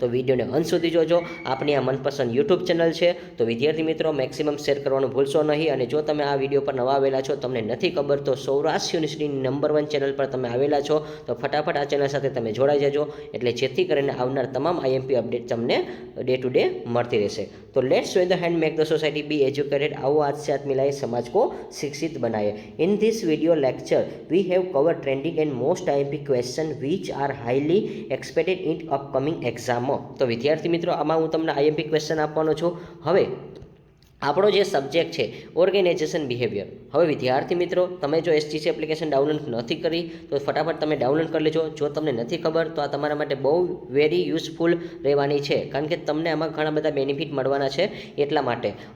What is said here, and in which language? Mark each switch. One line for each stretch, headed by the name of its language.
Gujarati: તો વિડીયોને અંત સુધી જોજો। આપણી આ મનપસંદ યુટ્યુબ ચેનલ છે, તો વિદ્યાર્થી મિત્રો મેક્સિમમ શેર કરવાનું ભૂલશો નહીં। અને જો તમે આ વિડીયો પર નવા આવેલા છો, તમને નથી ખબર, તો સૌરાષ્ટ્ર યુનિવર્સિટીની નંબર 1 ચેનલ પર તમે આવેલા છો, તો ફટાફટ આ ચેનલ સાથે તમે જોડાઈ જજો, એટલે જેથી કરીને આવનાર તમામ આઈએમપી અપડેટ તમને
English: day to day
Gujarati: મળતી રહેશે।
English: तो let's show the hand make the society be educated.
Hindi: आओ आज से हाथ मिलाए, समाज को शिक्षित बनाए।
English: In this video lecture we have covered trending and most IMP question which are highly expected in upcoming exam.
Gujarati: तो विद्यार्थी मित्रों, आमां हूँ तमने आईएमपी क्वेश्चन आपवानो छुं। हवे આપણો જે સબ્જેક્ટ છે ઓર્ગેનાઇઝેશન બિહેવિયર। હવે વિદ્યાર્થી મિત્રો, તમે જો એસજીસી એપ્લિકેશન ડાઉનલોડ નથી કરી તો ફટાફટ તમે ડાઉનલોડ કરી લેજો। જો તમને નથી ખબર તો આ તમારા માટે બહુ વેરી યુઝફુલ રહેવાની છે, કારણ કે તમને આમાં ઘણા બધા બેનિફિટ મળવાના છે એટલા માટે।